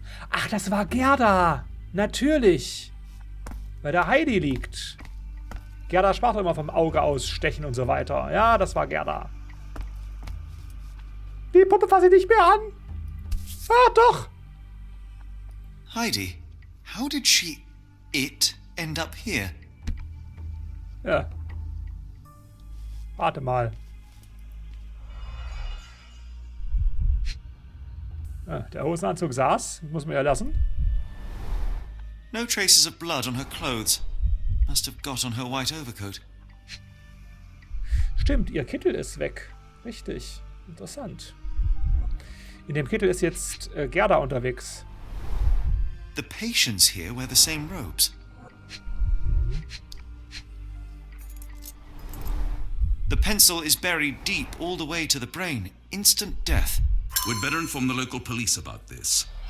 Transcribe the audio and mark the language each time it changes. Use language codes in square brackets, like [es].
[de] Ach, das war Gerda! Natürlich! Weil da Heidi liegt. Gerda sprach immer vom Auge ausstechen und so weiter. Ja, das war Gerda. Die Puppe fasse ich nicht mehr an! Ah, doch! [en] Heidi, how did it end up here? [de] Ja. Warte mal. Ja, der Hosenanzug saß. Muss man ja lassen. [en] No traces of blood on her clothes. Must have got on her white overcoat. [de] Stimmt, ihr Kittel ist weg. Richtig. Interessant. In dem Kittel ist jetzt Gerda unterwegs. [en] The patients here wear the same robes. The pencil is buried deep all the way to the brain. Instant death. We'd better inform the local police about this.